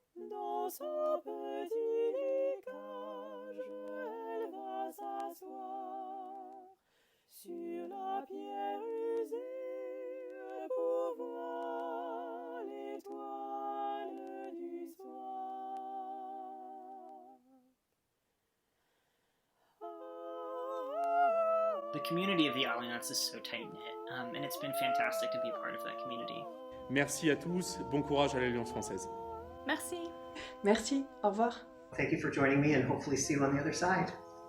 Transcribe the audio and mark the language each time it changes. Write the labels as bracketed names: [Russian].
[French] Dans son petit lit cage, elle va s'asseoir sur la pierre usée pour voir l'étoile du soir. [English] The community of the Alliance is so tight-knit, and it's been fantastic to be a part of that community. [French] Merci à tous, bon courage à l'Alliance française. Merci. Merci, au revoir. [English] Thank you for joining me and hopefully see you on the other side.